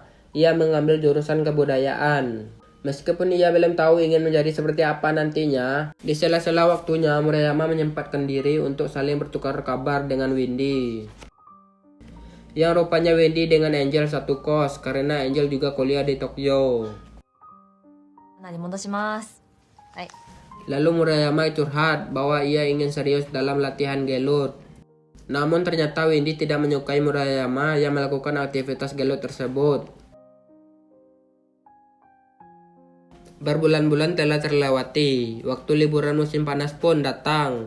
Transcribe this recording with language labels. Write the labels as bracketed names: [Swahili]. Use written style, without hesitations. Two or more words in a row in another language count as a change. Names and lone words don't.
[Indonesian] Ia mengambil jurusan kebudayaan. Meskipun ia belum tahu ingin menjadi seperti apa nantinya, di sela-sela waktunya Murayama menyempatkan diri untuk saling bertukar kabar dengan Wendy. Yang rupanya Wendy dengan Angel satu kos karena Angel juga kuliah di Tokyo. [Japanese] 戻します。はい。 [Indonesian] Lalu Murayama curhat bahwa ia ingin serius dalam latihan gelut. Namun ternyata Wendy tidak menyukai Murayama yang melakukan aktivitas gelut tersebut. Berbulan-bulan telah terlewati, waktu liburan musim panas pun datang.